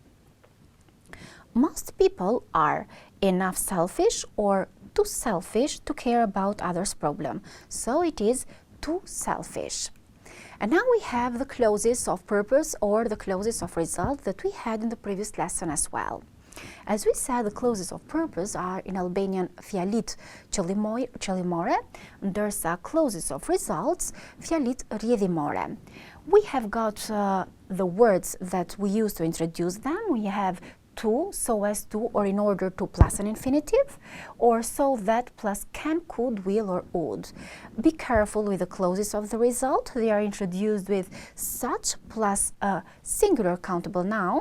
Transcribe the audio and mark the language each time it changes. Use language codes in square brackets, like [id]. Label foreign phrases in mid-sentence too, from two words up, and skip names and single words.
[en] Most people are enough selfish or too selfish to care about others' problem. So it is too selfish. And now we have the clauses of purpose or the clauses of result that we had in the previous lesson as well. As we said, the clauses of purpose are in Albanian [sq] fjalit qëllimore, ndërsa [en] clauses of results [sq] fjalit rrjedhimore. [en] We have got the words that we use to introduce them. We have to, so as to, or in order to plus an infinitive, or so that plus can, could, will, or would. Be careful with the clauses of the result. They are introduced with such plus a singular countable noun.